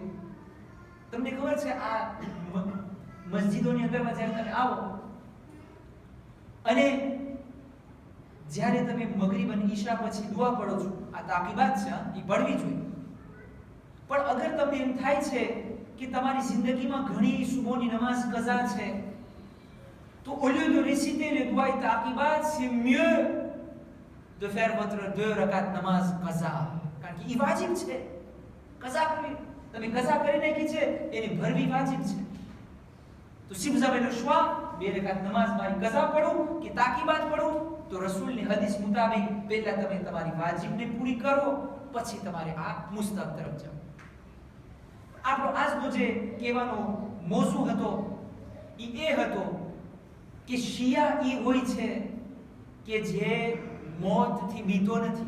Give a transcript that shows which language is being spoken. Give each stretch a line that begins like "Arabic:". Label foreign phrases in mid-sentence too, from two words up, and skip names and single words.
Gujarati: તમને ખબર છે આ મસ્જિદોની અંદરમાં જ્યારે તમે આવો અને જ્યારે તમે મગરિબ અને ઈશા પછી દુઆ પઢો છો, આ તાકીબાત છે, એ પઢવી જોઈએ. પણ અગર તમને એમ થાય છે કે તમારી જિંદગીમાં ઘણી સુબહોની નમાઝ કઝા છે, તો
French: au lieu de réciter les doigts et taqibat, c'est mieux de faire votre 2 rakat namaz qaza.
Gujarati: કારણ કે ઈ વાજિબ છે. qaza કરવી, તમે qaza કરી નાખી છે, એની ભરવી વાજિબ છે. તો
French: si vous avez le choix,
Gujarati: 2 rakat namaz મારી qaza પઢું કે તાકીબાત પઢું, તો રસૂલની હદીસ મુતાબિક પહેલા તમે તમારી વાજિબને પૂરી કરો, પછી તમારે આ મુસ્તહબ તરફ જાઓ. આપણો આજનો જે કહેવાનો મોઝુ હતો એ હતો કે શિયા એ હોય છે કે જે મોતથી બીતો નથી.